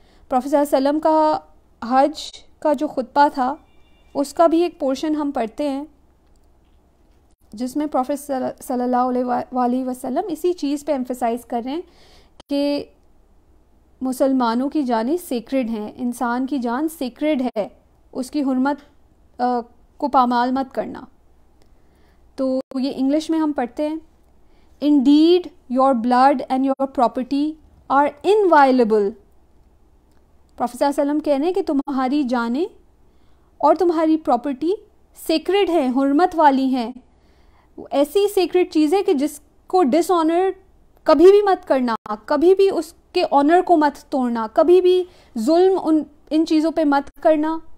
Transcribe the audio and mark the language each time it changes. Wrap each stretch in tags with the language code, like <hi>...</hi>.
<ur>Profit صلی اللہ علیہ وسلم کا حج کا جو خطبہ تھا اس کا بھی ایک پورشن ہم پڑھتے ہیں جس میں پروفٹ صلی اللہ علیہ وسلم اسی چیز پہ ایمفسائز کر رہے ہیں کہ مسلمانوں کی جانیں سیکرڈ ہیں، انسان کی جان سیکرڈ ہے، اس کی حرمت کو پامال مت کرنا. تو یہ انگلش میں ہم پڑھتے ہیں،</ur> <en>Indeed, your blood and your property are inviolable.</en> <ur>Professor صلی اللہ علیہ وسلم کہہ رہے ہیں کہ تمہاری جانیں اور تمہاری پراپرٹی سیکرڈ ہیں، حرمت والی ہیں. ایسی سیکرڈ چیز ہے کہ جس کو ڈس آنر کبھی بھی مت کرنا، کبھی بھی اس کے آنر کو مت توڑنا، کبھی بھی ظلم ان چیزوں پہ مت کرنا.</ur>